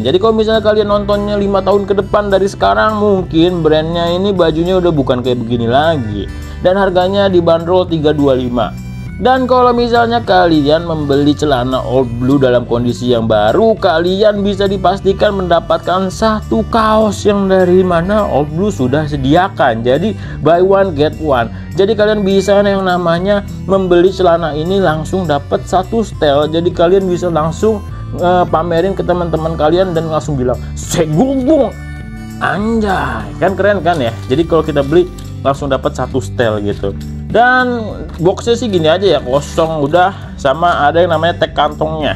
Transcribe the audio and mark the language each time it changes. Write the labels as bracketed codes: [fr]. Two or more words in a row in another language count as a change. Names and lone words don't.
[id] Jadi kalau misalnya kalian nontonnya 5 tahun ke depan dari sekarang, mungkin brandnya ini bajunya udah bukan kayak begini lagi. Dan harganya dibanderol 325. Dan kalau misalnya kalian membeli celana Old Blue dalam kondisi yang baru, kalian bisa dipastikan mendapatkan satu kaos yang dari mana Old Blue sudah sediakan. [en] Jadi buy one get one. [id] Jadi kalian bisa yang namanya membeli celana ini langsung dapat satu setel. Jadi kalian bisa langsung pamerin ke teman-teman kalian dan langsung bilang segumbung, anjay, kan keren kan ya. Jadi kalau kita beli langsung dapat satu setel gitu. Dan boxnya sih gini aja ya, kosong udah, sama ada yang namanya tag kantongnya.